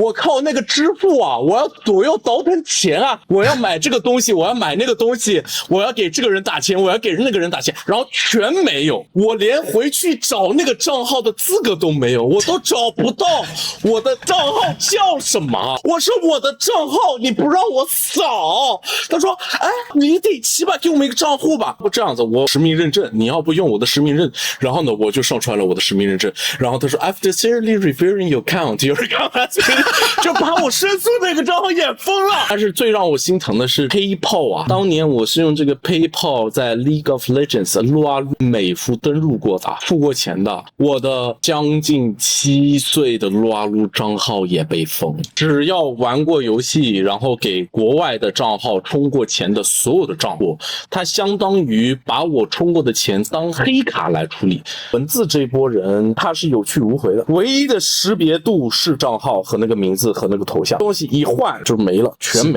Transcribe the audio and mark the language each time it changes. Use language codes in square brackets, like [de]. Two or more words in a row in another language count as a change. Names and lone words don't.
[zh] 我靠，那個支付啊，我要倒騰錢啊，我要買這個東西，我要買那個東西，我要給這個人打錢，我要給那個人打錢，然後全沒有，我連回去找那個賬號的資格都沒有，我都找不到我的賬號叫什麼？我說我的賬號你不讓我掃，他說哎你得起碼給我們一個賬戶吧。不這樣子，我實名認證，你要不用我的實名認，然後呢我就上傳了我的實名認證，然后他說 [en] After thoroughly reviewing your account， [zh] 有人剛才就把我申訴那個賬號也封了。但是最讓我心疼的是 PayPal 啊，當年我是用這個 PayPal 在 League of Legends 撸啊撸美服登入過的，付過錢的，我的將近7歲的撸啊撸賬號也被封。只要玩過遊戲，然後給國外的賬號充過錢的所有的賬戶，它相當於把我充過的錢當黑卡來處理。文字這波人他是有去無回的，唯一的識別度是賬號和那個名字和那個頭像，東西一換就沒了，全沒。